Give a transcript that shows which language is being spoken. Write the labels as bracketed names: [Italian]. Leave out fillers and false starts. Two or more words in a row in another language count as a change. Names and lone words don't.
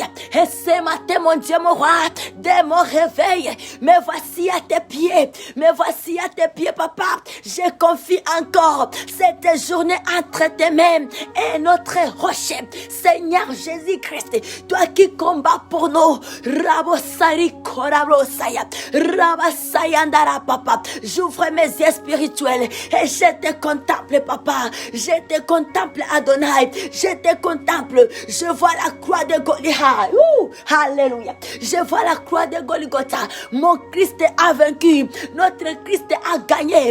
[French] Et ce matin, mon Dieu, mon roi, dès mon réveil, me voici à tes pieds. Me voici à tes pieds, papa. Je confie encore cette journée entre tes mains et notre rocher. Seigneur Jésus-Christ, toi qui combats pour nous. Rabosari Korabosaya. Rabasayandara, papa. J'ouvre mes yeux spirituels et je te contemple, papa. Je te contemple, Adonai. Adonai, je te contemple. Je vois la croix de Golgotha. Alléluia. Je vois la croix de Golgotha. Mon Christ a vaincu. Notre Christ a gagné.